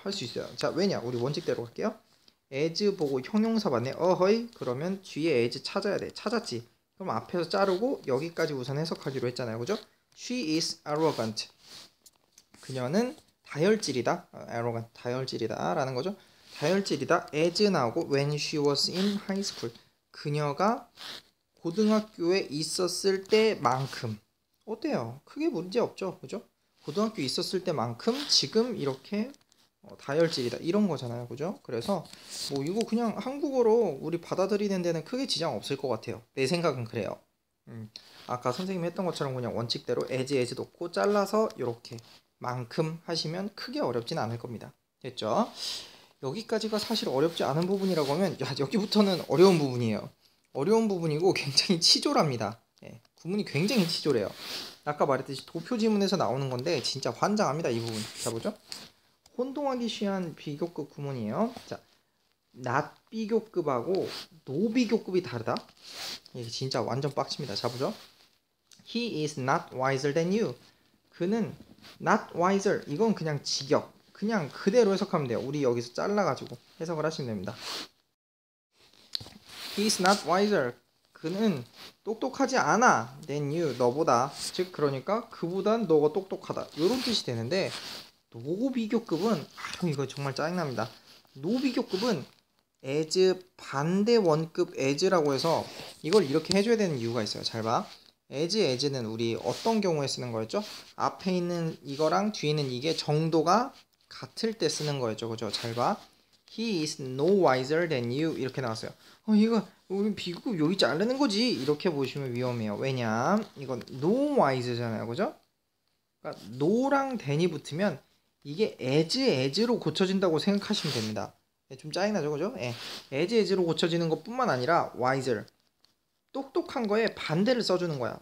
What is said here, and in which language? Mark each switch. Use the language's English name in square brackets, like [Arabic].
[Korean] 할 수 있어요. 자, 왜냐? 우리 원칙대로 갈게요. as 보고 형용사 맞네. 어허이. 그러면 뒤에 as 찾아야 돼. 찾았지. 그럼 앞에서 자르고 여기까지 우선 해석하기로 했잖아요, 그죠? [English] She is arrogant. [Korean] 그녀는 다혈질이다. arrogant, 다혈질이다 라는 거죠. 다혈질이다. as 나오고 [English] when she was in high school. [Korean] 그녀가 고등학교에 있었을 때만큼. 어때요? 크게 문제 없죠, 그죠? 고등학교에 있었을 때만큼 지금 이렇게 다혈질이다 이런 거잖아요, 그죠? 그래서 뭐 이거 그냥 한국어로 우리 받아들이는 데는 크게 지장 없을 것 같아요. 내 생각은 그래요. 아까 선생님이 했던 것처럼 그냥 원칙대로 as 놓고 잘라서 이렇게 만큼 하시면 크게 어렵진 않을 겁니다. 됐죠? 여기까지가 사실 어렵지 않은 부분이라고 하면, 야, 여기부터는 어려운 부분이에요. 어려운 부분이고 굉장히 치졸합니다. 예, 구문이 굉장히 치졸해요. 아까 말했듯이 도표 지문에서 나오는 건데 진짜 환장합니다, 이 부분. 자, 보죠. 혼동하기 쉬운 비교급 구문이에요. 자, not 비교급하고 no 비교급이 다르다. 이게 진짜 완전 빡칩니다. 자, 보죠. [English] He is not wiser than you. [Korean] 그는 not wiser. 이건 그냥 직역. 그냥 그대로 해석하면 돼요. 우리 여기서 잘라가지고 해석을 하시면 됩니다. [English] He is not wiser. [Korean] 그는 똑똑하지 않아. [English] than you. [Korean] 너보다. 즉 그러니까 그보단 너가 똑똑하다. 이런 뜻이 되는데, 노 비교급은 이거 정말 짜증납니다. 노 비교급은 as 반대 원급 as라고 해서 이걸 이렇게 해줘야 되는 이유가 있어요. 잘 봐. as는 우리 어떤 경우에 쓰는 거였죠? 앞에 있는 이거랑 뒤에 있는 이게 정도가 같을 때 쓰는 거였죠, 그죠? 잘 봐. [English] He is no wiser than you [Korean] 이렇게 나왔어요. 이거 우리 비교급 여기 자르는 거지 이렇게 보시면 위험해요. 왜냐? 이건 no wise잖아요, 그죠? 그러니까 no랑 than이 붙으면 이게 as로 고쳐진다고 생각하시면 됩니다. 좀 짜증나죠, 그죠? 예. as로 고쳐지는 것뿐만 아니라 wiser, 똑똑한 거에 반대를 써주는 거야.